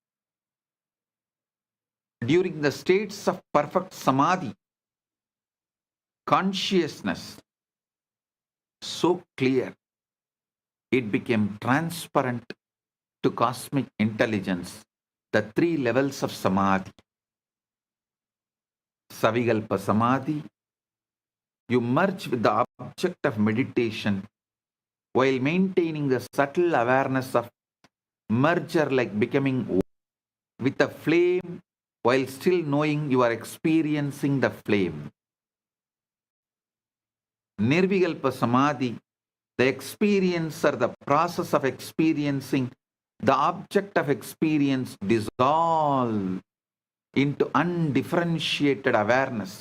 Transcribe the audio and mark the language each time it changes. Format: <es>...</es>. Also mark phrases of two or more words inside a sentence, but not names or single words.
<en>During the states of perfect samadhi, consciousness so clear it became transparent to cosmic intelligence, the 3 levels of samadhi.</en> <sa>Savikalpa samadhi,</sa> <en>you merge with the object of meditation while maintaining the subtle awareness of merger, like becoming with the flame while still knowing you are experiencing the flame.</en> <sa>Nirvikalpa Samadhi,</sa> <en>the experience or the process of experiencing the object of experience dissolve into undifferentiated awareness.</en>